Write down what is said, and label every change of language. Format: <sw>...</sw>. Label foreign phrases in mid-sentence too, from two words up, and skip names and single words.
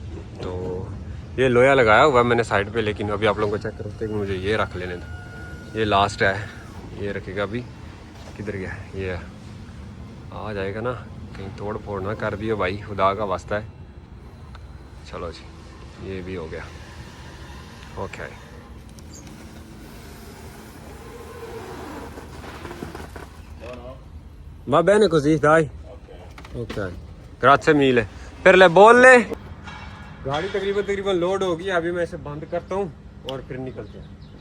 <ur>تو یہ لوہا لگایا ہوا ہے میں نے سائیڈ پے، لیکن ابھی آپ لوگوں کو چیک کرتے ہیں کہ مجھے یہ رکھ لینے دو. یہ لاسٹ ہے، یہ رکھے گا. ابھی کدھر گیا، یہ آ جائے گا نا، کہیں توڑ پھوڑ نہ کر دیو بھائی، خدا کا واسطہ ہے. چلو جی، یہ بھی ہو گیا، اوکے.</ur> <it>Va bene così, dai. Ok. Grazie mille.</it> <ur>پھر لے بول لے. گاڑی تقریباً لوڈ ہو گئی، ابھی میں اسے بند کرتا ہوں اور پھر نکلتے ہیں.</ur>